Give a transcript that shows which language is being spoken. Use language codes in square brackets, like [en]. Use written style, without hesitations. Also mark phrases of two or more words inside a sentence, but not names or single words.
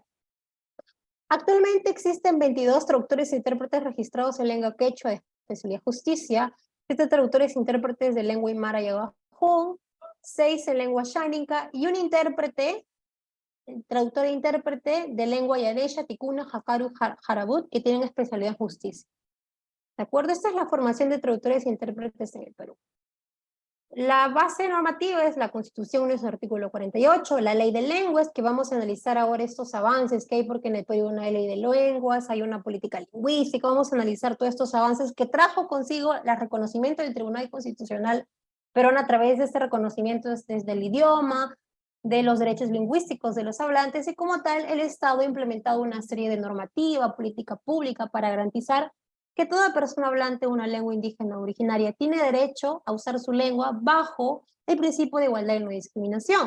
[es] Actualmente existen 22 traductores e intérpretes registrados en lengua quechua de especialidad justicia, 7 traductores e intérpretes de lengua aymara y aguajún, 6 en lengua xánica, y un intérprete, traductor e intérprete de lengua yanesha, ticuna, jacaru, jarabut, que tienen especialidad en justicia. ¿De acuerdo? Esta es la formación de traductores e intérpretes en el Perú. La base normativa es la Constitución en su artículo 48, la ley de lenguas, que vamos a analizar ahora estos avances que hay, porque en el Perú hay una ley de lenguas, hay una política lingüística, vamos a analizar todos estos avances que trajo consigo el reconocimiento del Tribunal Constitucional peruano a través de este reconocimiento desde el idioma, de los derechos lingüísticos de los hablantes, y como tal el Estado ha implementado una serie de normativa, política pública para garantizar que toda persona hablante de una lengua indígena originaria tiene derecho a usar su lengua bajo el principio de igualdad y no discriminación.